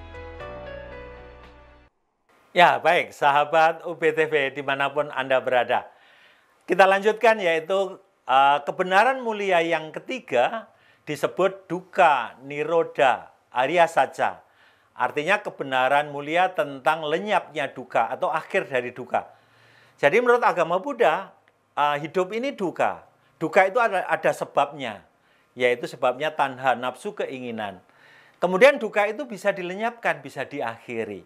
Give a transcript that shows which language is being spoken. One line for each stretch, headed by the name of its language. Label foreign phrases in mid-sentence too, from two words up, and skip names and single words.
Indonesian: Ya, baik, sahabat UPTV dimanapun Anda berada. Kita lanjutkan, yaitu kebenaran mulia yang ketiga disebut
Pali: dukkha nirodha arya saja.
Indonesian: Artinya kebenaran mulia tentang lenyapnya dukkha atau akhir dari dukkha. Jadi menurut agama Buddha, hidup ini dukkha. Dukkha itu ada sebabnya, yaitu sebabnya tanha, nafsu, keinginan. Kemudian dukkha itu bisa dilenyapkan, bisa diakhiri.